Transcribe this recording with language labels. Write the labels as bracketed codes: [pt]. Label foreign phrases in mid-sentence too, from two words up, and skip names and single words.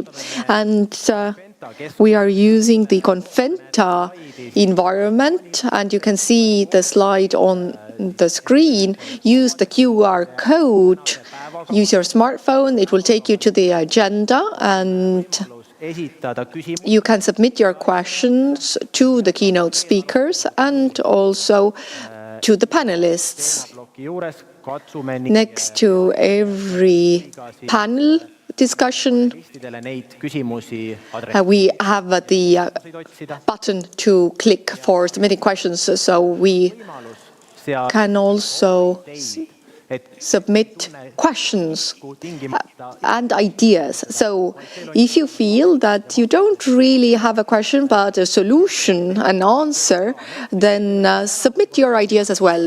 [en] And we are using the Confenta environment, and you can see the slide on the screen. Use the QR code, use your smartphone, it will take you to the agenda, and [et] esitada küsimusi [en] you can submit your questions to the keynote speakers and also to the panelists. [et] ploki juures, katsume [en] Next to every panel discussion, [et] nendele neid küsimusi [en] we have the [et] otsida. [en] button to click for submitting questions, so we [et] Seal [en] can also [et] et [en] submit questions [et] tingimata [en] and ideas. So if you feel that you don't really have a question but a solution, an answer, then submit your ideas as well.